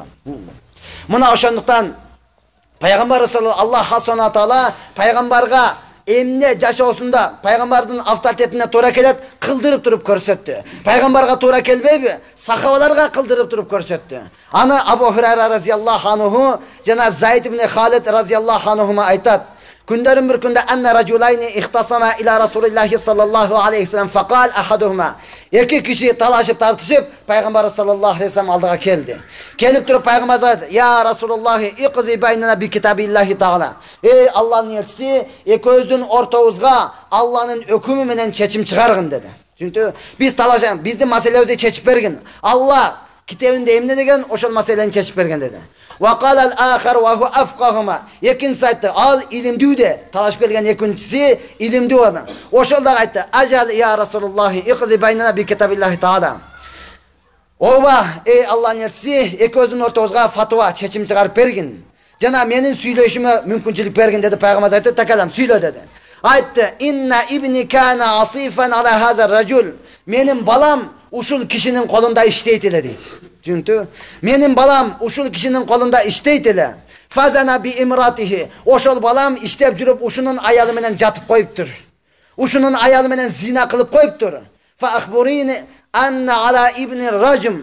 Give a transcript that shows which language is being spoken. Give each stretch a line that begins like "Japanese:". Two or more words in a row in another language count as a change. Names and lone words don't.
Kyrgyz: Мына ошондуктан Пайгамбар
Arabic: صلى الله الله سبحانه تعالى
Kyrgyz: пайгамбарга эмне жашоосунда пайгамбардын авторитетине туура келет, кылдырып туруп көрсөттү. Пайгамбарга туура келбейби? Сахабаларга кылдырып туруп көрсөттү. Аны Абу Хурайра
Arabic: رضي الله عنه
Kyrgyz: жана Зайд ибн Халид
Arabic: رضي الله عنهما
Kyrgyz: айтат. Күндөрүн бир күндө
Arabic: أن رجلين اختصما إلى رسول الله صلى الله عليه وسلم فقال أحدهما.
Kyrgyz: Эки киши талашып тартышып Пайгамбар
Arabic: صلى الله عليه وسلم
Kyrgyz: алдыга келди. Келип туруп Пайгамбар айтты:
Arabic: "يا رسول الله اقض بيننا بكتاب الله تعالى."
Kyrgyz: Эй Аллахнын элчиси, экөөбүздүн ортобузга Алланын өкүмү менен чечим чыгаргын деди. Чүнтү биз талашам, биздин маселебизди чечип бергин. Алла китебинде эмне деген, ошол маселени чечип берген деди.
Arabic: وقال الآخر وهو أفقههما.
Kyrgyz: Экинчиси айтты, ал илимдүү де. Талашып келген экинчиси илимдүү адам. Ошол да айтты:
Arabic: "أجل يا رسول الله اقض بيننا بكتاب الله تعالى."
Kyrgyz: Оба, эй Аллахнын элчиси, экөөбүздүн ортобузга фатва, чечим чыгарып бергин. Жана менин сүйлөшүмө мүмкүнчүлүк бергин деди. Пайгамбар айтты: "Такалам, сүйлө" деди. Айтты:
Arabic: "إن ابني كان عسيفا على هذا الرجل."
Kyrgyz: Менин балам ушул кишинин колунда иштейт эле дейт. Түшүнүктү? Менин балам ушул кишинин колунда иштейт эле.
Arabic: فزنى بامرأته.
Kyrgyz: Ошол балам иштеп жүрүп ушунун аялы менен жатып коюптур. Ушунун аялы менен зина кылып коюптур.
Arabic: فأخبروني أن على ابني الرجم.